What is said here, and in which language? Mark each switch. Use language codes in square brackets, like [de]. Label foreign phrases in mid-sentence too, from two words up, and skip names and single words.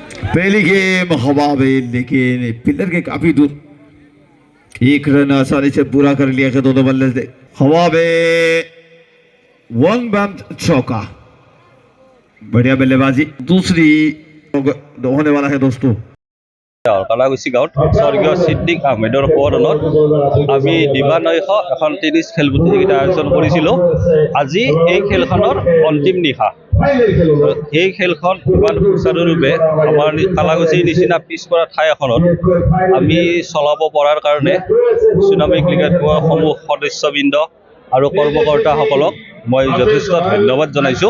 [hi] पहली गेम हवा में, लेकिन पिलर के काफी दूर। एक रन आसानी से पूरा कर लिया कि दोनों बल्ले से हवा में 1 बम चौका। बढ़िया बल्लेबाजी दूसरी होने वाला है दोस्तों। [as] কালাগুচি গাঁৱত স্বৰ্গীয় সিদ্দিক আহমেদৰ সোঁৱৰণত আমি দিবানৈশ এখন টেনিছ খেল প্ৰতিযোগিতা আয়োজন কৰিছিলোঁ। আজি এই খেলখনৰ অন্তিম নিশা। এই খেলখন ইমান সুচাৰুৰূপে আমাৰ কালাগুচিৰ নিচিনা পিছপৰা ঠাই এখনত আমি চলাব পৰাৰ কাৰণে চুনামী ক্ৰিকেট সমূহ সদস্যবৃন্দ আৰু কৰ্মকৰ্তাসকলক মই যথেষ্ট ধন্যবাদ জনাইছোঁ।